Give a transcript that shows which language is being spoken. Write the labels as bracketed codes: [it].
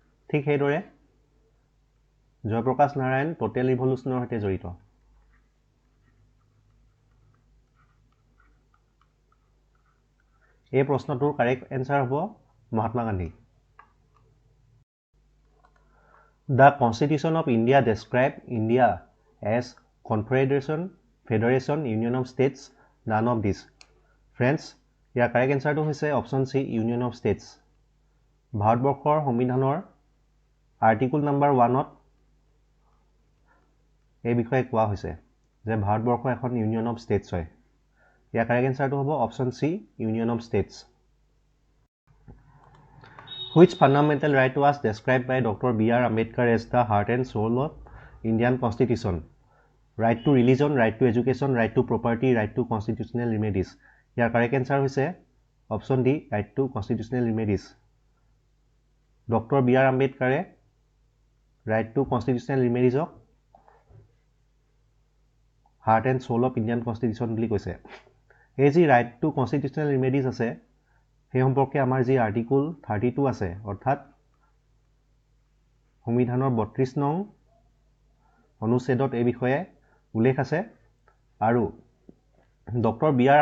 [as] ঠিক সেইদৰে জয়প্ৰকাশ নাৰায়ণ টোটেল ৰিভলিউচনৰ সৈতে জড়িত। এই প্ৰশ্নটোৰ কাৰেক্ট এনচাৰ হ'ব Mahatma Gandhi. [en] The Constitution of India describes India as Confederation, Federation, Union of States, none of these. Friends, ইয়াৰ correct এনচাৰটো হৈছে option C union of states. [as] ভাৰতবৰ্ষৰ সংবিধানৰ আৰ্টিকুল নাম্বাৰ 1ত এই বিষয়ে কোৱা হৈছে যে ভাৰতবৰ্ষ এখন ইউনিয়ন অফ ষ্টেটছ হয়। [en] ইয়াৰ কাৰেক্ট এনচাৰটো হ'ব option C union of states. Which fundamental right was described by Dr. B.R. Ambedkar as the heart and soul of Indian Constitution? Right to religion, right to education, right to property, right to constitutional remedies. ইয়াৰ correct answer হৈছে option D right to constitutional remedies. Doctor B R আম্বেদকাৰে right to constitutional ৰিমেডিজক heart and soul of Indian constitution [as] বুলি কৈছে। এই যি right to constitutional remedies আছে সেই সম্পৰ্কে আমাৰ যি আৰ্টিকুল 32 আছে, অৰ্থাৎ সংবিধানৰ 32 নং অনুচ্ছেদত এই বিষয়ে উল্লেখ আছে আৰু ডক্টৰ বি.আৰ.